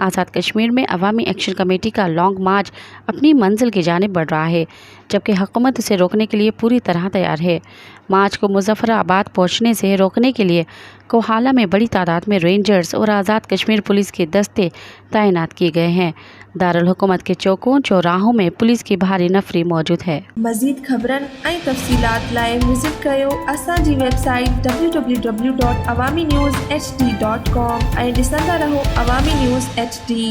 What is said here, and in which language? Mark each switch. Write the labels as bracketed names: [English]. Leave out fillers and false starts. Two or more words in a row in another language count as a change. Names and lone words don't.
[Urdu] آزاد کشمیر میں عوامی ایکشن کمیٹی کا لانگ مارچ اپنی منزل کی جانب بڑھ رہا ہے جبکہ حکومت اسے روکنے کے لیے پوری طرح تیار ہے۔ مارچ کو مظفر آباد پہنچنے سے روکنے کے لیے کوہالہ میں بڑی تعداد میں رینجرز اور آزاد کشمیر پولیس کے دستے تعینات کیے گئے ہیں۔ دارالحکومت کے چوکوں چوراہوں میں پولیس کی بھاری نفری موجود ہے۔ [Sindhi] مزید خبرن ऐं तफ़सीलात लाइ विज़िट कयो असांजी वेबसाइट www.awamiNewsHD.com ऐं ॾिसंदा रहो अवामी न्यूज़ HD।